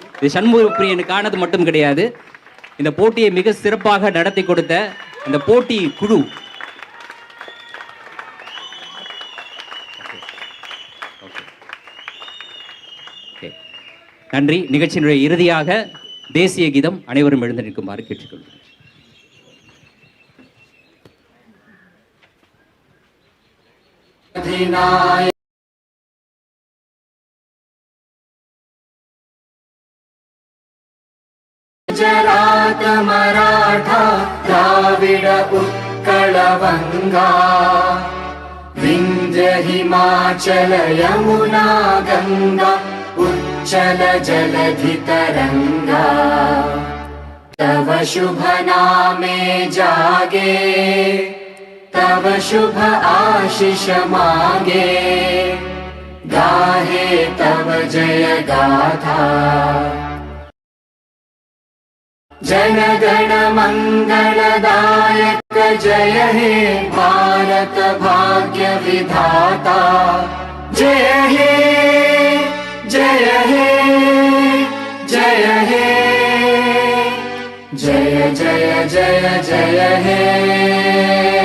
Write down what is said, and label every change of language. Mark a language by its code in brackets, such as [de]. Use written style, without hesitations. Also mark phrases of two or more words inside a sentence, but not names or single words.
[ta] இது சண்முக பிரியனுக்கானது மட்டும் கிடையாது, இந்த போட்டியை மிக சிறப்பாக நடத்தி கொடுத்த இந்த போட்டி குழு. நன்றி. நிகழ்ச்சியினுடைய இறுதியாக தேசிய கீதம் அனைவரும் எழுந்து நிற்குமாறு கேட்டுக்கொள்கிறேன். [bn] গুজরাট মরাঠা দ্রাবিড় উৎকল বঙ্গ বিন্ধ্য হিমাচল যমুনা গঙ্গা উচ্ছল জলধি তরঙ্গ তব শুভ নামে জাগে তব শুভ আশিস মাগে গাহে তব জয় গাথা জনগণ মঙ্গলদায়ক জয় হে ভারত ভাগ্য বিধাতা জয় হে জয় হে জয় হে জয় জয় জয় জয় হে